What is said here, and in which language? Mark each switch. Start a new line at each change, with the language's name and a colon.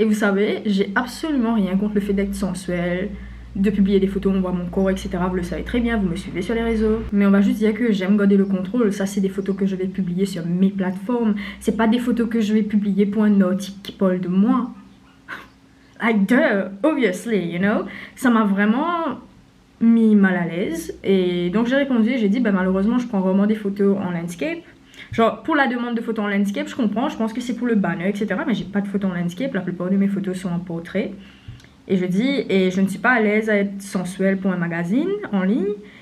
French: Et vous savez, j'ai absolument rien contre le fait d'être sensuelle, de publier des photos, on voit mon corps, etc. Vous le savez très bien, vous me suivez sur les réseaux. Mais on va juste dire que j'aime garder le contrôle. Ça, c'est des photos que je vais publier sur mes plateformes. C'est pas des photos que je vais publier pour un article qui parle de moi.
English: Like, duh, obviously, you know.
French: Ça m'a vraiment mis mal à l'aise. Et donc, j'ai répondu, j'ai dit, ben malheureusement, je prends vraiment des photos en landscape. Genre, pour la demande de photos en landscape, je comprends, je pense que c'est pour le banner, etc. Mais j'ai pas de photos en landscape. La plupart de mes photos sont en portrait. Et je dis, et je ne suis pas à l'aise à être sensuelle pour un magazine en ligne.